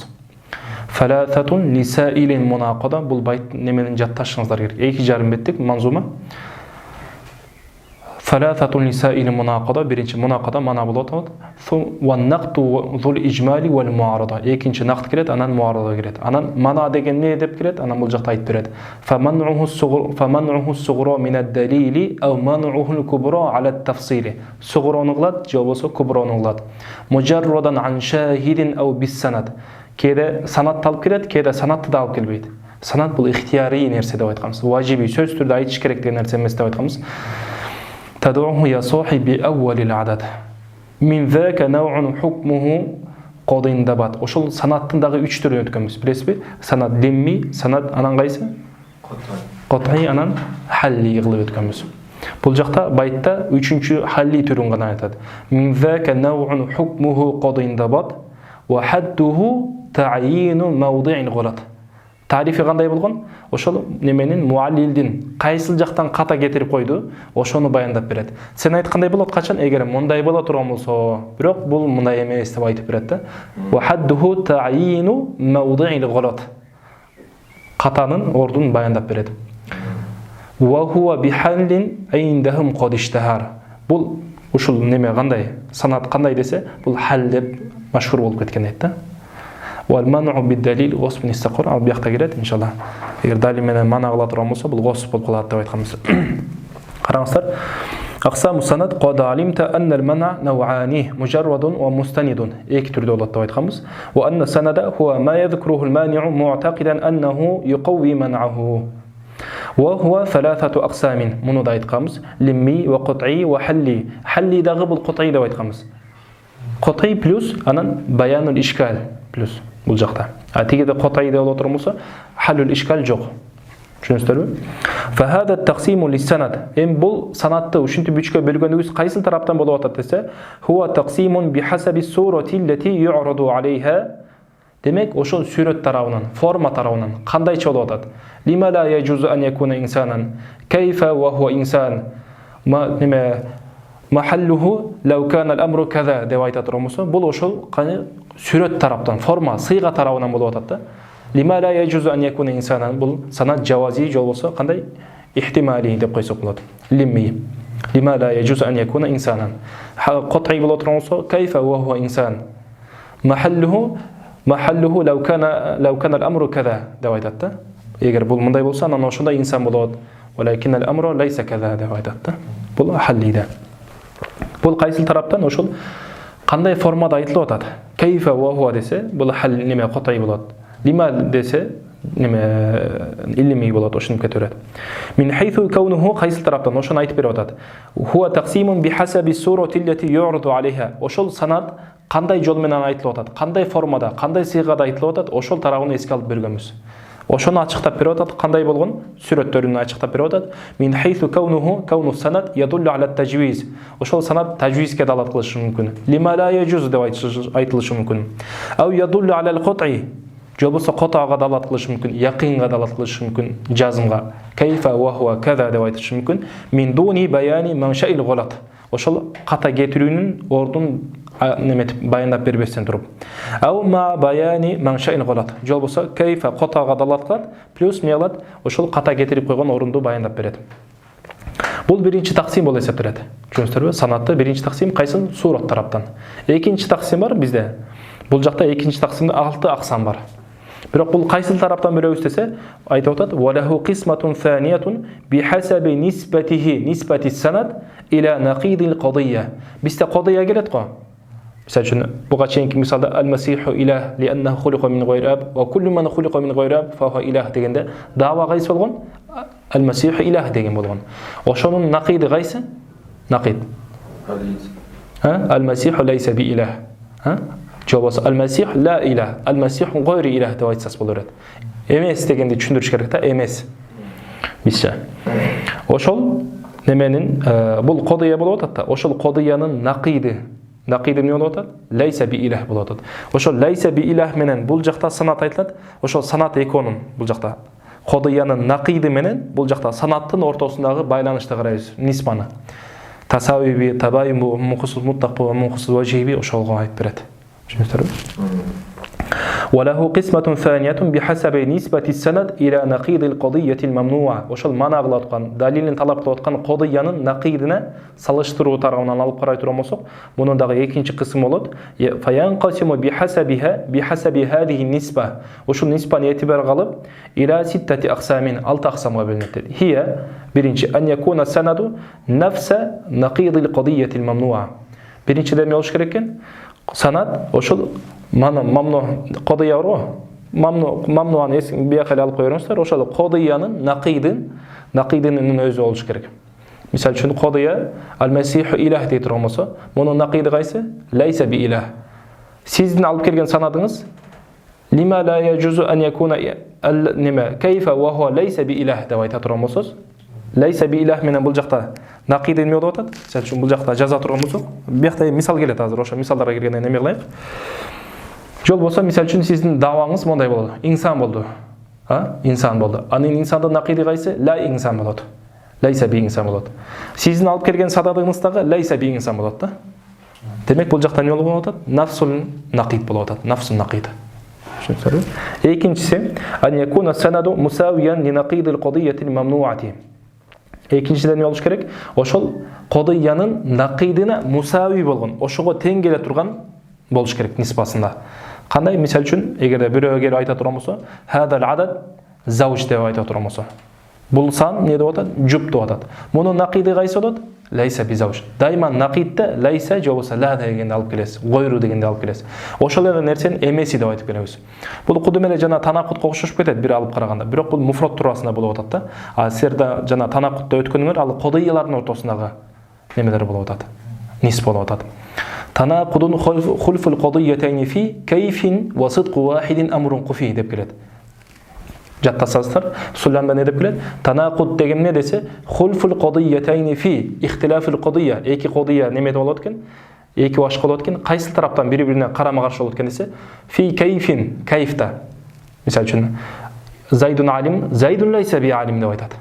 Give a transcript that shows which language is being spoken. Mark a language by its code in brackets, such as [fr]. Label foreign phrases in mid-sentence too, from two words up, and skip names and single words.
[ar] فلفاتن لسائل مناقضة, [ky] бул байт неменин жатташыңыздар керек. 2,5 беттик манзума. [ar] فلفاتن لسائل مناقضة, [ky] биринчи мунақада мана болот. [ar] والنقض ذو الإجمال والمعارضة. [ky] Экинчи нақд келет, анан муарада келет. Анан мана деген не деп келет? Анан бул жакта айтып берет. [ar] فمنعه صغرى من الدليل أو منعه الكبرى على التفصيل. [ky] Сугрону кылат, же болбосо куброну кылат. [ar] مجردا عن شاهد أو بالسند. [ky] Кээде санат алып келет, кээде санатты да алып келбейт. Санат бул ихтияри нерсе деп айтканбыз. Важиби сөз түрдө айтыш керек деген нерсе эмес деп айтканбыз. [ar] تدعوه يا صاحبي بأول العدد من ذاك نوع حكمه قض دبات. [ky] Ошол санаттын дагы 3 түрүн өткөнбүз. Билесизби? Санат лимми, санат анан кайсы? Кат'и, анан халли кылып өткөнбүз. Бул жакта байтта 3-чү халли түрүн гана айтат. [ar] Min ذاك نوع حكمه قض دبات وحده تعيين موضع الغلط. [ky] Тарифи кандай болгон? Ошол неменин муаллилдин кайсыл жактан ката кетирип койду, ошону баяндап берет. Сен айткандай болот качан? Эгер мындай боло турган болсо, бирок бул мындай эмес деп айтып берет да. [ar] وحده تعيين موضع الغلط. [ky] Катанын ордун баяндап берет. [ar] وهو بحل عندهم قد اشتهر. [ky] Бул ушул неме кандай? Санат кандай десе, бул хал деп машхур болуп кеткен айт. [ar] والمنع بالدليل غصب استقر [ky] ал бияқта келет иншалла. Эгер далил менен мана кыла турган болсо, бул госп болуп калат деп айтканбыз. Караңыздар. [ar] أقسام السند قد علمت أن المنع نوعان مجرد ومستند. [ky] Эки түрдө болот деп айтканбыз. [ar] وأن السند هو ما يذكره المانع معتقدا أنه يقوي منعه. وهو ثلاثة أقسام. [ky] Муну да айтканбыз. [ar] لمي وقطعي وحلي. Halli дагы бул qat'i деп айтканбыз. [ky] Qat'i плюс анан [ar] بيان الإشكال [ky] плюс. Бул жакта. Тигиде кат'и деп болот болсо, [ar] حل الإشكال [ky] жок. Түшүнүңүздөрбү? [ar] فهذا التقسيم للسند. [ky] Бул санатты ушинтип 3кө бөлгөнүбүз кайсы тараптан болуп атат десе, [ar] هو تقسيم بحسب الصورة التي يورد عليها. [ky] Демек, ошол сүрөт тарабынан, форма тарабынан кандайча болуп атат? [ar] لم لا يجوز أن يكون إنسانا كيف وهو إنسان. [ky] Неме [ar] محله لو كان الأمر كذا [ky] деп айтат болсо, бул ошол каны сүрөт тараптан, форма, сыйга тарабынан болуп атат да. [ar] لم لا يجوز أن يكون إنسانا, [ky] бул санат жавази жол болсо, кандай ихтимали деп койсок болот. Лимми. [ar] لم لا يجوز أن يكون إنسانا. [ky] Кат'и болот болсо, [ar] كيف وهو إنسان. محله لو كان الأمر كذا [ky] деп айтат да. Эгер бул мындай болсо, анан ошондой инсан болот. [ar] ولكن الأمر ليس كذا [ky] деп айтат да. Бул халлида. Бул кайсыл тараптан ошол кандай формада айтылып атат? [ar] كيف وهو [ky] десе, бул хал неме кат'и болот. Лима десе, илми болот, ошентип кете берет. [ar] من حيث كونه, [ky] кайсыл тараптан, ошону айтып берип атат. [ar] هو تقسيم بحسب الصورة التي يورد عليها. [ky] Ошол санат кандай жол менен айтылып атат, кандай формада, кандай сыйгада айтылып атат, ошол тарабын эске алып бергөнбүз. Ошону ачыктап берип атат, кандай болгон сүрөттөрүн ачыктап берип атат. [ar] من حيث كونه، كون السند يدل على التجويز. [ky] Ошол санат таджвизге далат кылышы мүмкүн. [ar] لم لا يجوز [ky] деп айтылышы мүмкүн. [ar] أو يدل على القطع. [ky] же болбосо котага далат кылышы мүмкүн, якынга далат кылышы мүмкүн, жазымга. [ar] كيف وهو كذا [ky] деп айтышы мүмкүн. [ar] من دون بيان منشأ الغلط. [ky] Ошол ката кетирүүнүн ордун неметип баяндап бербестен туруп. [ar] أو مع بيان منشأ الغلط. [ky] Же болбосо кайфа котага далат кылат, плюс не кылат, ошол ката кетирип койгон орунду баяндап берет. Бул биринчи таксим болуп эсептелет. Түшүнүңүздөрбү? Санатты биринчи таксим кайсын? Сурат тараптан. Экинчи таксим бар бизде. Бул жакта экинчи таксимде 6 аксам бар. Бирок бул кайсыл тараптан беребиз десе, айтып атат: [ar] "وله قسمة ثانية بحسب نسبته نسبة السند إلى نقيض القضية." [ky] Бизде qadiyya келет го. Мисалы үчүн, буга чейинки мисалда [ar] المسيح إله لأنه خلق من غير أب وكل من خلق من غير أب فهو إله [ky] дегенде дава кайсы болгон? [ar] المسيح إله [ky] деген болгон. Ошонун нақиди кайсы? Нақид. [ar] المسيح ليس بإله. [ky] Жобасы [ar] المسيح لا إله، المسيح غير إله [ky] деп айтсас болор эт. Эмес дегенди түшүндүрүш керек да, эмес. Бизче. Ошол неменин бул кодия болуп атат да. Ошол кодиянын нақиди эмне болуп атат? [ar] ليس بإله [ky] болуп атат. Ошол [ar] ليس بإله [ky] менен бул жакта санат айтылат. Ошол санат экөөнүн бул жакта кодиянын нақиди менен бул жакта санаттын ортосундагы байланышты карайбыз, нисбаны. Тасавиби, табайму, [ar] مخصوص مطلقا، مخصوص وجهي [ky] ошолго айтып берет. [ar] وله قسمة ثانية بحسب نسبة السند إلى نقيض القضية الممنوعة. [ky] ошол мана кылып аткан, далилин талап кылып аткан кодиянын нақидине салыштыруу тарабынан алып карай турган болсок, мунун дагы экинчи кысым болот. [ar] فينقسم بحسب هذه النسبة. [ky] ошол нисбаны этибар кылып [ar] إلى 6 أقسام, [ky] 6 аксамга бөлүнөт. [ar] هي биринчи أن يكون السند نفس نقيض القضية الممنوعة. [ky] Биринчиден эмне болуш керек экен? Санат ошол мамну кодия бар го. Мамнуаны биякал алып коюңуздар. Ошол кодиянын нақидинин өзү болуш керек. Мисалы үчүн кодия [ar] المسيح إله [ky] дейт турган болсо, мунун нақиди кайсы? [ar] ليس بإله. [ky] Сиздин алып келген санадыңыз [ar] لم لا يجوز أن يكون النعمة كيف وهو ليس بإله [ky] деп айта турган болсоз, [ar] ليس بإله [ky] менен бул жакта нақиди эмне болуп атат? Мисалы үчүн бул жакта жаза турган болсок, биякта мисал келет азыр, ошо мисалдарга киргенден эме кылайык. Жол болсо, мисалы үчүн сиздин даваңыз мондай болду. Инсан болду. Инсан болду. Анын инсандын нақиди кайсы? Ла инсан болот. Laysa bi инсан болот. Сиздин алып келген сададыгыңыз дагы Laysa bi инсан болот да. Демек бул жакта эмне болуп атат? [ar] نفس النقيض [ky] болуп атат. [ar] نفس النقيض. [ky] Түшүнүңүздөрбү? Экинчиси, [ar] أن يكون السند مساويا لنقيض القضية الممنوعة. [ky] Экинчиден эмне болуш керек? Ошол кодиянын нақидине мусави болгон, ошого тең келе турган болуш керек нисбасында. Кандай? Мисалы үчүн, эгерде бирөө келип айта турган болсо, [ar] هذا العدد زوج [ky] деп айта турган болсо, бул сан эмне деп атат? Жуп деп атат. Мунун нақиди кайсы болот? [ar] ليس بزوج. [ky] Дайма нақидте laysa же болбосо la дегенди алып келесиз, гойру дегенди алып келесиз. Ошол эле нерсени эмеси деп айтып келебиз. Бул кудум эле жана танакутка окшошуп кетет бир алып караганда. Бирок бул муфрат туурасында болуп атат да. А силерде жана танакутта өткөнүңөр ал кодиялардын ортосундагы немелер болуп атат. Нис болуп атат. [ar] التناقض خلف القضيتين في كيف وصدق واحد أمر قفي [ky] деп келет. Жаттасаңыздар, Сулейман не деп келет? Танакуд деген не десе, [ar] خلف القضيتين في اختلاف القضية. [ky] Эки кодия неме болот экен? Эки башка болот экен. Кайсы тараптан бири-бирине карама-каршы болот экен десе, [ar] في كيف, [ky] кайфта. Мисалы үчүн, [ar] زيد عالم، زيد ليس بعالم [ky] деп айтат.